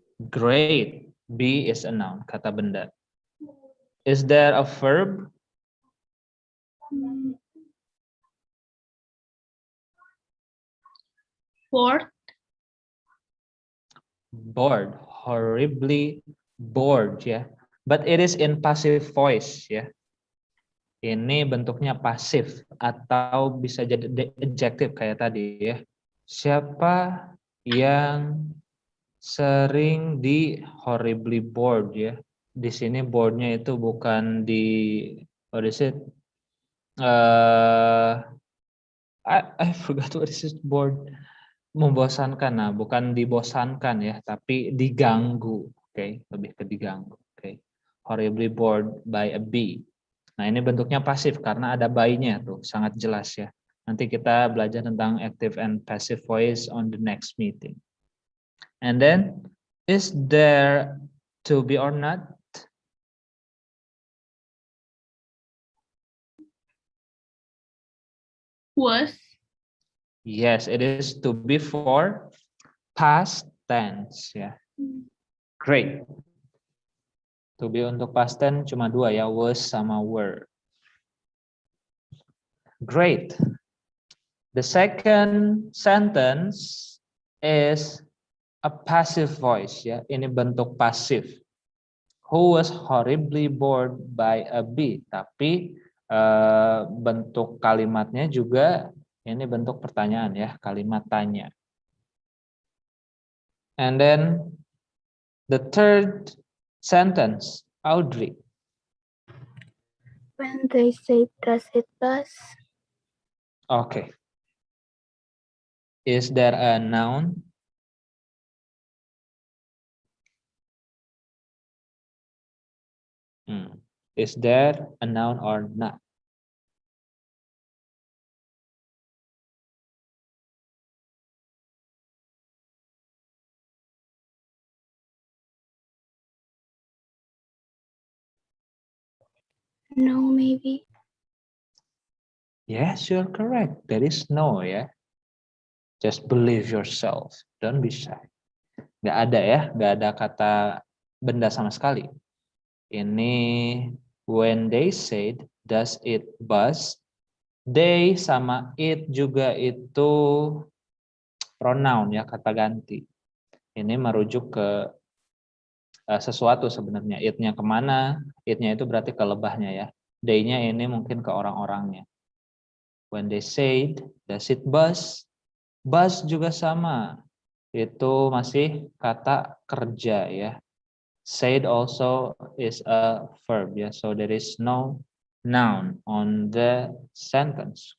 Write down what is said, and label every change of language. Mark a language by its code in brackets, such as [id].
[en] Great. Be is a noun, [id] kata benda. [en] Is there a verb? Bored. Bored. Horribly bored ya. But it is in passive voice ya. [id] Ini bentuknya pasif atau bisa jadi adjective kayak tadi ya. Siapa yang sering di horribly bored ya. Di sini borednya itu bukan di [en] what is it? I forgot what is it, bored. [id] Membosankan, nah bukan dibosankan ya, tapi diganggu. Oke, lebih ke diganggu. Oke. [en] Horribly bored by a bee. [id] Nah, ini bentuknya pasif karena ada by-nya tuh, sangat jelas ya. Nanti kita belajar tentang [en] active and passive voice on the next meeting. And then, is there to be or not? Was. Yes, it is to be for past tense ya. Great. [id] To be untuk past tense cuma dua ya, was sama were. [en] Great. The second sentence is a passive voice ya. [id] Ini bentuk pasif. [en] Who was horribly bored by a bee. Tapi [id] Bentuk kalimatnya juga ini bentuk pertanyaan ya, kalimat tanya. [en] And then the third sentence, Audrey. When they say, does it buzz? Okay. Is there a noun? Is there a noun or not? No, maybe. Yes, you're correct. There is no ya. Just believe yourself. Don't be shy. [id] Nggak ada ya, nggak ada kata benda sama sekali. [en] Ini when they said, does it buzz? [id] They sama it juga itu pronoun ya, kata ganti. Ini merujuk ke sesuatu sebenarnya. It-nya kemana? It-nya itu berarti ke lebahnya ya. They-nya ini mungkin ke orang-orangnya. [en] When they said, does it buzz? Buzz juga sama. [id] Itu masih kata kerja ya. [en] Said also is a verb [id] ya. [en] So there is no noun on the sentence.